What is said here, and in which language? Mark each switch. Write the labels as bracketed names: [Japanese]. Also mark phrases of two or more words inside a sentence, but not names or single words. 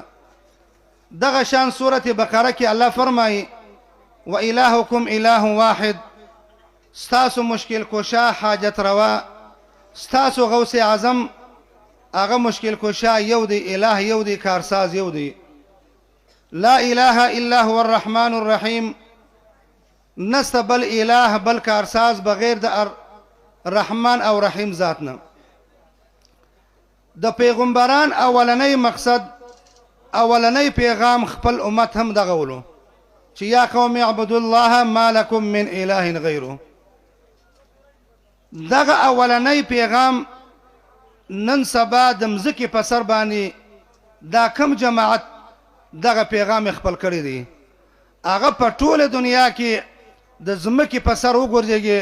[Pashto] دغه شان سورة بقره کې الله فرمایي [Arabic] و الهکم اله واحد، [Pashto] ستاسو مشکل کشا حاجت روا، ستاسو غوث اعظم هغه مشکل کشا یو دی، اله یو دی، کارساز یو دی. [Arabic] لا اله الا هو الرحمن الرحیم، [Pashto] نست بل اله بل کارساز بغیر د رحمان او رحیم ذاتنا. د پیغمبران اولنی مقصد، اولنی پیغام خپل امت هم دغه ولو چې [Arabic] یا قوم اعبدوا الله ما لكم من اله غیره. [Pashto] دغه اولنی پیغام نن سبا د مځکې په سر باندې دا کم جماعت دغه پیغام خپل کړی دی، هغه په ټوله دنیا کې د ځمکې په سر وګرځېږي.